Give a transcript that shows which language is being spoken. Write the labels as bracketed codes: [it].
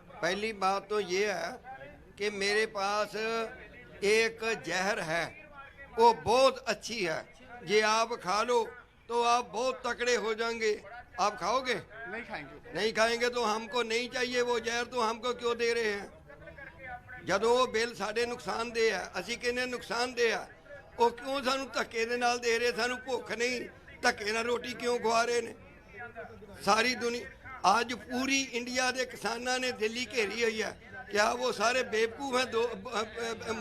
[hi] पहली बात तो ये है कि मेरे पास एक जहर है, वो बहुत अच्छी है, ये आप खा लो तो आप बहुत तकड़े हो जाएंगे। आप खाओगे? नहीं खाएंगे। नहीं खाएंगे तो हमको नहीं चाहिए वो जहर, तो हमको क्यों दे रहे हैं? [pa] ਜਦੋਂ ਉਹ ਬਿੱਲ ਸਾਡੇ ਨੁਕਸਾਨਦੇਹ ਹੈ, ਅਸੀਂ ਕਹਿੰਦੇ ਨੁਕਸਾਨਦੇਹ ਹੈ, ਉਹ ਕਿਉਂ ਸਾਨੂੰ ਧੱਕੇ ਦੇ ਨਾਲ ਦੇ ਰਹੇ? ਸਾਨੂੰ ਭੁੱਖ ਨਹੀਂ, ਧੱਕੇ ਨਾਲ ਰੋਟੀ ਕਿਉਂ ਖਵਾ ਰਹੇ ਨੇ? ਸਾਰੀ ਦੁਨੀਆ ਅੱਜ ਪੂਰੀ ਇੰਡੀਆ ਦੇ ਕਿਸਾਨਾਂ ਨੇ ਦਿੱਲੀ ਘੇਰੀ ਹੋਈ ਹੈ। [hi] क्या वो सारे बेवकूफ़ हैं?